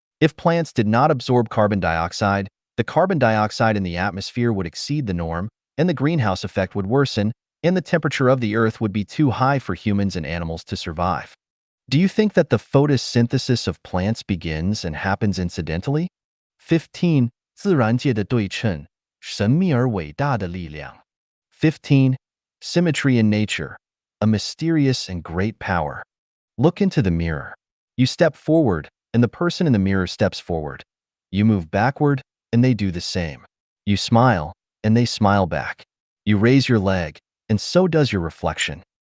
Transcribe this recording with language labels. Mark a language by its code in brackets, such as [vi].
[en] If plants did not absorb carbon dioxide, the carbon dioxide in the atmosphere would exceed the norm, and the greenhouse effect would worsen, and the temperature of the Earth would be too high for humans and animals to survive. Do you think that the photosynthesis of plants begins and happens incidentally? [zh] 15. 自然界的对称，神秘而伟大的力量。 15. [en] Symmetry in nature, a mysterious and great power. Look into the mirror. You step forward, and the person in the mirror steps forward. You move backward, and they do the same. You smile, and they smile back. You raise your leg, and so does your reflection.